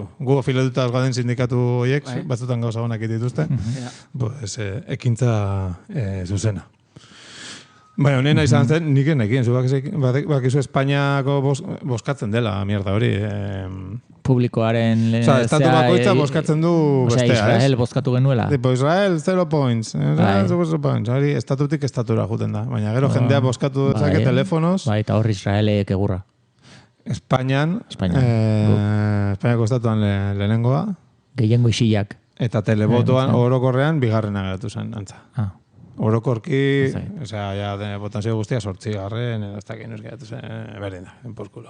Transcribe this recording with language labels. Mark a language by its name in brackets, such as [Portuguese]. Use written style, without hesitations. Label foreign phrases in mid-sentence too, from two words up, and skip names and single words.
[Basque] Gu afiletuta gauden sindikatu horiek, batzutan gauza honak dituzte, ekintza zuzena. Baina, honena izan zen, nik enekin, bakizu Espainiako boskatzen dela, mierda hori. Publikoaren... Estatu bakoitza boskatzen du bestea, Israel boskatu genuela. [English] Israel, 0 points. 0 points. [Basque] Hori, estatutik estatura juten da. Baina gero jendea boskatu dezake telefonos. Eta hor Israelek egurra. Espainiako estatuan lehenengoa. Gehiengo isilak. Eta telebotoan orokorrean bigarrena geratu zen, antza. Orokorki, botazio guztia 8 garren, ez dakit nuz geratu zen, berdin da, enporkulo.